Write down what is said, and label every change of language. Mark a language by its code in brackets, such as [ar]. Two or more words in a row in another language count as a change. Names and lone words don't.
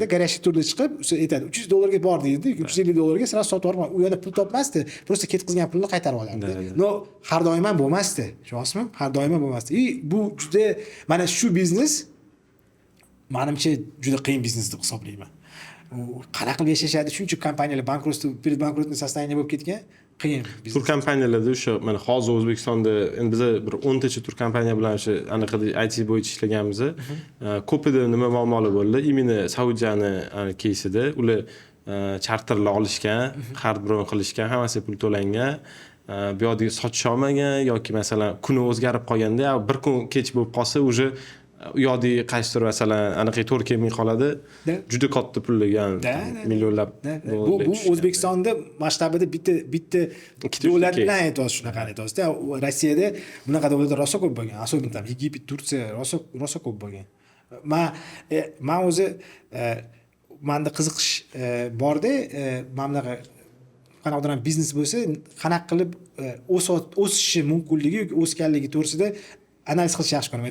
[uz] Garaj turda chiqib, aytadi, $300 bor deydi, $350 sразу sotib yuborib, u yerda pul topmasdi. Просто ketkizgan pulni qaytarib olardi. No, har doim ham bo'lmasdi. Tushunyapsizmi? Har doim ham bo'lmasdi. Bu juda mana shu biznes menimcha juda qiyin biznes deb hisoblayman. Qanaqa qilib yashashadi? Shuncha kompaniyalar bankrotство, [ru] предбанкротный состояние [uz] bo'lib ketgan. Qiyin biznes. Tur kompaniyalarda o'sha mana hozir O'zbekistonda endi biz bir 10 tacha tur kompaniya bilan o'sha anaqada IT bo'yicha ishlaganmiz. Ko'pida nima muammolar bo'ldi? Imенно Saudiyani keysida ular charterlar olishgan, hard bron qilishgan, hammasi pul to'langan. Bu yerda sotish olmagan yoki masalan kuni o'zgarib qolganda, bir kun kech bo'lib qolsa, уже u yoqdagi qaysidir masalan anaqa to'g'ri kelmay qoladi. Juda katta pullar, millionlab. Bu O'zbekistonda masshtabida bitta davlat bilan aytasiz, shunaqa aytasiz-da. Rossiyada bunaqa davlatlar rosa ko'p bo'lgan. [ru] Особенно там [uz] Yigit, Turkiya rosa ko'p bo'lgan. Men o'zi menda qiziqish bor-da, mamlaqa qanaqadir ham biznes bo'lsa, qanaqa qilib o'sishi mumkinligi yoki o'sganligi to'g'risida analiz qilish yaxshi ko'raman.